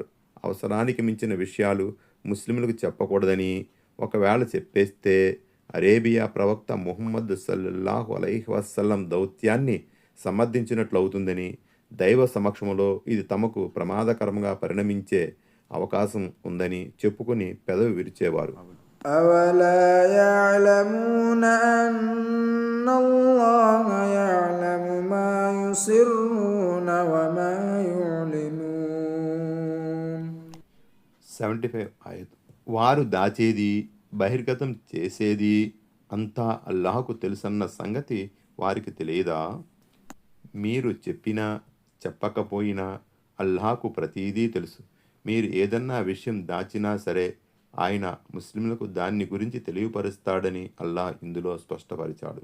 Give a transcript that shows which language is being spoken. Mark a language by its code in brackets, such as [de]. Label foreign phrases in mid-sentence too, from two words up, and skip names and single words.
[te] అవసరానికి మించిన విషయాలు ముస్లింలకు చెప్పకూడదని, ఒకవేళ చెప్పేస్తే అరేబియా ప్రవక్త ముహమ్మద్ [ar] صلى الله عليه وسلم [te] దౌత్యాన్ని సమర్థించినట్లవుతుందని, దైవ సమక్షంలో ఇది తమకు ప్రమాదకరంగా పరిణమించే అవకాశం ఉందని చెప్పుకుని పెదవి విరిచేవారు. [ar] أَوَلَا يَعْلَمُونَ أَنَّ اللَّهَ يَعْلَمُ مَا يُسِرُّونَ وَمَا يُعْلِنُونَ. [te] 75 ఆయత్. వారు దాచేది, బహిర్గతం చేసేది అంతా అల్లాహకు తెలుసన్న సంగతి వారికి తెలియదా? మీరు చెప్పినా చెప్పకపోయినా అల్లాహకు ప్రతీదీ తెలుసు. మీరు ఏదన్నా విషయం దాచినా సరే ఆయన ముస్లింలకు దాన్ని గురించి తెలియపరుస్తాడని అల్లాహ్ ఇందులో స్పష్టపరిచాడు.